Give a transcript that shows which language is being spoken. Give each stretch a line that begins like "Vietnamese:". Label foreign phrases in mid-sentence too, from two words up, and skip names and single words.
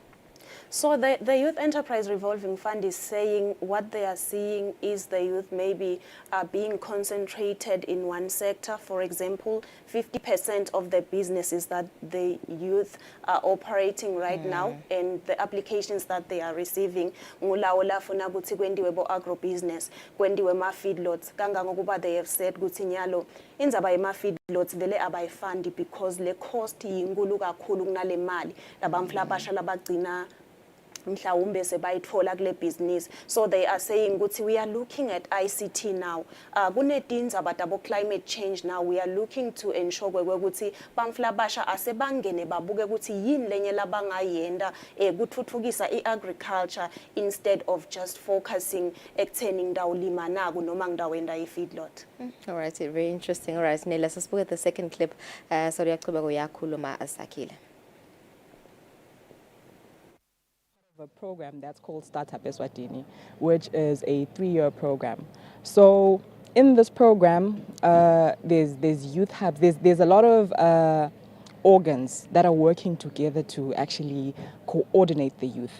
English: So the Youth Enterprise Revolving Fund is saying what they are seeing is the youth maybe being concentrated in one sector. For example, 50% of the businesses that the youth are operating right now and the applications that they are receiving,
Swati: ngulawola funa ukuthi kwendiwe bo agribusiness, kwendiwe ma feedlots. Kangangokuba
English: they have said
Swati: ukuthi nyalo inzaba yema feedlots vele abayifandi because le cost yinkulu kakhulu kunale mali labamflabasha labagcina mhlawumbe sebayithola kule business.
English: So they are saying ukuthi we are looking at ICT now.
Swati: Kunetindzaba tabo
English: climate change now. We are looking to ensure
Swati: ukuthi bamflabasha asebangene babuke ukuthi yini lenye labangayenda kuthuthukisa iagriculture
English: instead of just focusing
Swati: ekutheni ndawo lima naku noma ngidawenda ifeedlot.
English: All right, very interesting. All right, Nelly, let's look at the second clip. Sorry,
Swati: yakhuluma asakile.
English: A program that's called Startup Eswatini, which is a 3-year program. So in this program, there's youth hubs, there's a lot of organs that are working together to actually coordinate the youth.